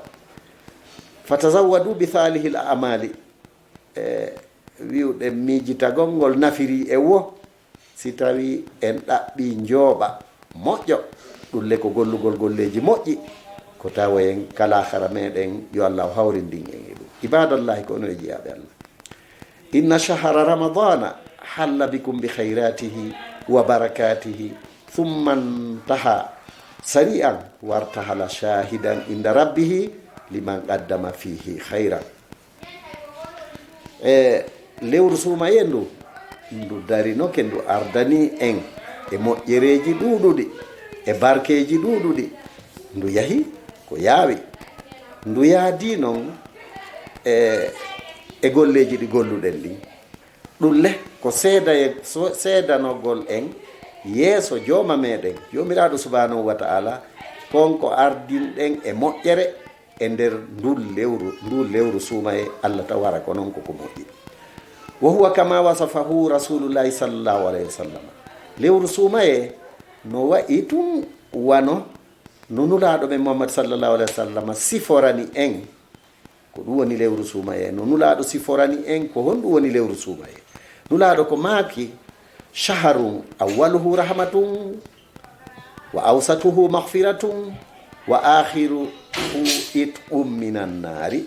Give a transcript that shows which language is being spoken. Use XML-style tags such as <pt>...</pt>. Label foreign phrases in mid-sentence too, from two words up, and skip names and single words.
<ar>فتزودوا بصالح العمل</ar> <ff>wiwɗen miijitagol ngol nafiri e wo si tawi en ɗaɓɓi njooɓa moƴƴo ɗum le ko gollugol golleji moƴƴi ko tawayen ka lahara meɗen yo allah hawrindin en e ɗum.</ff> <ar>ibadallahi</ar> <ff>ko ono e jiyaɓe allah,</ff> <ar>إن شهر رمضان حل بكم بخيراته وبركاته ثم انتهى سريعا وارتحل شاهدا عند ربه لمن قدم فيه خيرا.</ar> <ff>lewru sumaye ndu darinoke ndu ardani en e moƴƴereji ɗuɗuɗi e barkeji ɗuɗuɗi. ndu yahi ko yaawi, ndu yaadi noon e golleji ɗi golluɗen ɗin. ɗum le ko seedanogol en yeeso jooma meɗen jomiraɗo</ff> <ar>سبحانه وتعالى</ar> <ff>konko ardinɗen e moƴƴere e nder ndu lewru suumaye allah taw wara ko noon koko moƴƴi.</ff> <ar>وهو كما وصفه رسول الله صلى الله عليه وسلم.</ar> <ff>lewru suumaye no wayi tum wano no nulaaɗo men muhammad</ff> <ar>صلى الله عليه وسلم</ar> <ff>siforani en ko ɗum woni lewru suumaye. no nulaaɗo siforani en ko honɗum woni lewru suumaye. nulaaɗo ko maaki</ff> <ar>شهر أوله رحمة وأوسطه مغفرة وآخره عتق من النار.</ar>